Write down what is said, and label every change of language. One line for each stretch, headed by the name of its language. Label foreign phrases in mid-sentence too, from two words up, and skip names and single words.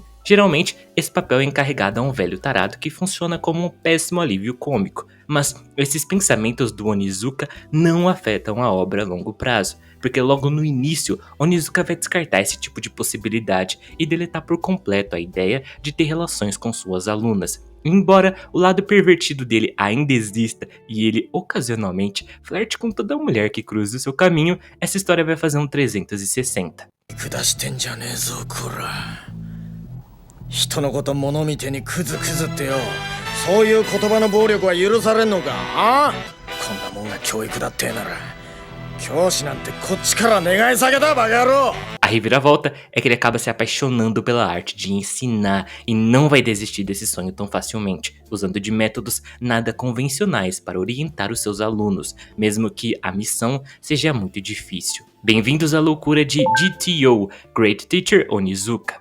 Portuguese: Geralmente, esse papel é encarregado a um velho tarado que funciona como um péssimo alívio cômico, mas esses pensamentos do Onizuka não afetam a obra a longo prazo, porque logo no início, Onizuka vai descartar esse tipo de possibilidade e deletar por completo a ideia de ter relações com suas alunas. Embora o lado pervertido dele ainda exista e ele ocasionalmente flerte com toda mulher que cruza o seu caminho, essa história vai fazer um 360.
Japanese: 人のこと物見てにクズクズってよ、そういう言葉の暴力は許されんのか？ああ、こんなもんが教育だってなら教師なんてこっちから願い下げだ、バカ野郎!
Portuguese: A reviravolta é que ele acaba se apaixonando pela arte de ensinar e não vai desistir desse sonho tão facilmente, usando de métodos nada convencionais para orientar os seus alunos, mesmo que a missão seja muito difícil. Bem-vindos à loucura de GTO, Great Teacher Onizuka.